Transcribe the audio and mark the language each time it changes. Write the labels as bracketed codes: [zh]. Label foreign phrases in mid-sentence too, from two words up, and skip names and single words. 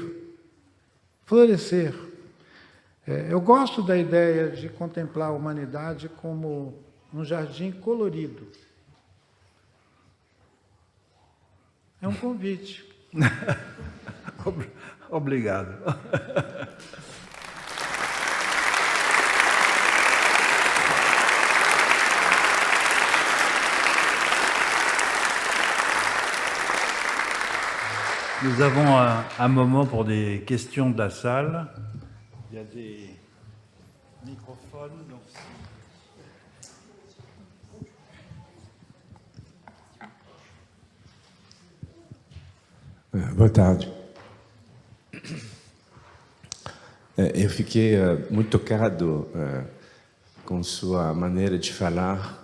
[pt] Florescer. Eu gosto da ideia de contemplar a humanidade como um jardim colorido. É um convite. Obrigado. [fr] Nous avons un moment pour des questions de la salle. Il y a des microphones. Donc [pt] Boa tarde. Eu fiquei muito tocado com sua maneira de falar.